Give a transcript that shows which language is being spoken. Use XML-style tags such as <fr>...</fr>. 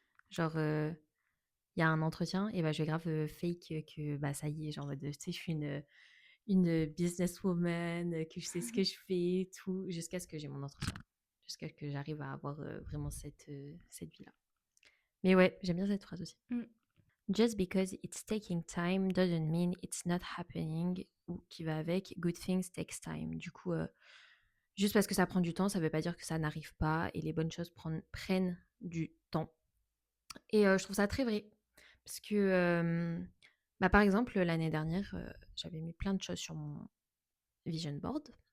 <fr>Genre, il y a un entretien, et bah, je vais grave fake que bah, ça y est, genre, en mode, tu sais, je suis une businesswoman, que je sais ce que je fais, tout, jusqu'à ce que j'ai mon entretien. Jusqu'à ce que j'arrive à avoir vraiment cette vie-là. Mais ouais, j'aime bien cette phrase aussi. Mm.</fr> <en>Just because it's taking time doesn't mean it's not happening,</en> <fr>ou qui va avec</fr> <en>good things takes time.</en> <fr>Du coup, juste parce que ça prend du temps, ça veut pas dire que ça n'arrive pas, et les bonnes choses prennent du temps. Et je trouve ça très vrai. Parce que, bah, par exemple, l'année dernière, j'avais mis plein de choses sur mon vision board.</fr>